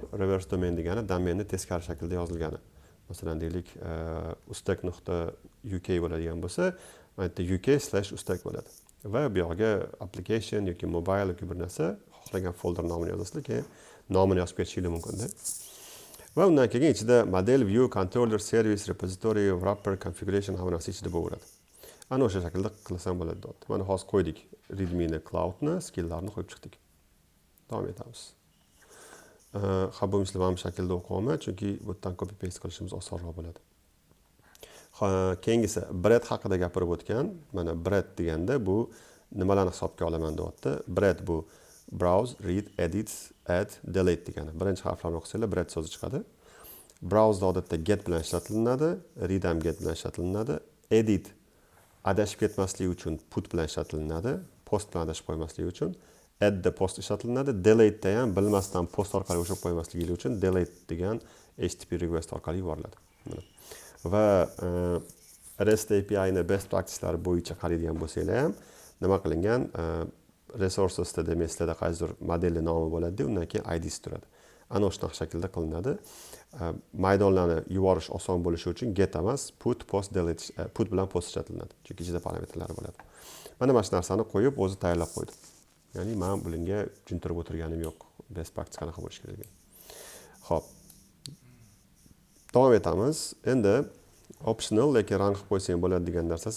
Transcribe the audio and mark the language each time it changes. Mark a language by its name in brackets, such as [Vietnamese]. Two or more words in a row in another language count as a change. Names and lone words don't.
[Uzbek] Reverse domain degani domenni teskari shaklda yozilgani. Masalan, deylik, ustak.uk bo'ladigan bo'lsa, aytda uk/ustak bo'ladi. Va bu yerga application yoki mobile yoki bir narsa xohlagan folder nomini yozasizlar, keyin nomini yozib ketishingiz mumkin-da. Va undan keyin ichida [English] model, view, controller, service, repository, wrapper, configuration [Uzbek] hamma narsa ichida bo'laveradi. Ana o'sha shaklda qilsam bo'ladi deyapti. Mana hozir qo'ydik readme-ni, cloud-ni, skill-larni qo'yib chiqdik. Davom etamiz. Bu misli mana bu shaklda o'qiyman, chunki bu yerdan [English] copy paste [Uzbek] qilishimiz osonroq bo'ladi. Keyingisi bread haqida gapirib o'tgan. Mana bread deganda bu nimalarni hisobga olaman deyapti. Bread bu [English] browse, read, edit, add, delete [Uzbek] degani. Birinchi harflarni o'qisanglar bread so'zi chiqadi. Browse odatda get bilan ishlatilinadi, read ham get bilan ishlatilinadi, edit adashib ketmaslik uchun put bilan ishlatilinadi, post bilan adashib qo'ymaslik uchun, add da post ishlatilinadi, delete da ham bilmasdan post orqali o'chirib qo'ymaslik uchun delete degan [English] HTTP request [Uzbek] orqali yuboriladi. Va REST API ni [English] best practicelari [Uzbek] bo'yicha qaraydigan bo'lsanglar ham nima qilingan? Resourcesda demaslarda qaysidir modelli nomi bo'ladi, undan keyin IDs turadi. Ana o'sha shaklda qilinadi. Maydonlarni yuborish oson bo'lishi uchun get emas, [English] put, post, delete, put [Uzbek] bilan post ishlatiladi. Chunki ichida parametrlar bo'ladi. Mana shu narsani qo'yib o'zi tayyorlab qo'ydim. Ya'ni men bunga tushuntirib o'tirganim yo'q. [English] Best practice [Uzbek] qanaqa bo'lishi kerak. Xo'p. Davom etamiz. Endi optional lekin run qilib qo'ysang bo'ladi degan narsasi.